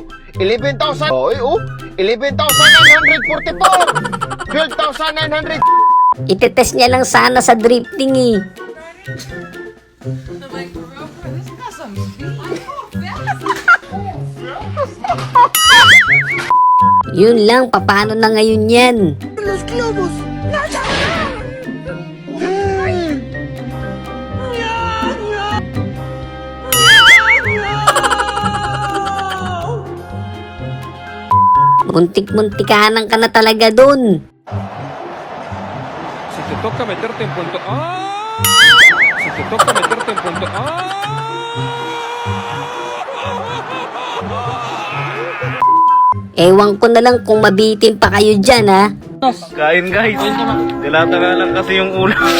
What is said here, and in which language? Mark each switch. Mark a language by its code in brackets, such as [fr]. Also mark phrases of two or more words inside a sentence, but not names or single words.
[tl] 11,000! Oy, oh! 11,944! 12,900! Itetest niya lang sana sa drifting eh. Yun lang, paano na ngayon yan? [es] Los globos! [tl] Muntik-muntikanan ka na talaga dun. [es] Si te toca meterte en punto A. Si te toca meterte en punto A. [tl] Ewan ko na lang kung mabitin pa kayo dyan, ha? Kain guys. Dilata nga lang kasi yung ulo.